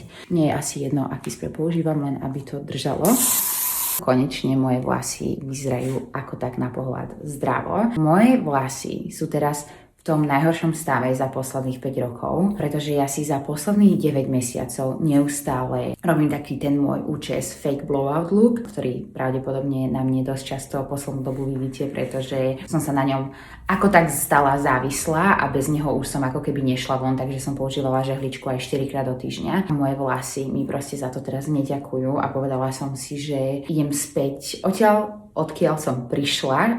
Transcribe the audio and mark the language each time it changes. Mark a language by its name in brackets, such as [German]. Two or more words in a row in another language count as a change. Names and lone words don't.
[Slovak] Nie je asi jedno, aký spray používam, len aby to držalo. Konečne moje vlasy vyzerajú ako tak na pohľad zdravo. Moje vlasy sú teraz v tom najhoršom stave za posledných 5 rokov, pretože ja si za posledných 9 mesiacov neustále robím taký ten môj účes [English] fake blowout look, [Slovak] ktorý pravdepodobne na mne dosť často poslednú dobu vidíte, pretože som sa na ňom ako tak stala závislá a bez neho už som ako keby nešla von, takže som používala žehličku aj 4 krát do týždňa. Moje vlasy mi proste za to teraz neďakujú a povedala som si, že idem späť odkiaľ som prišla.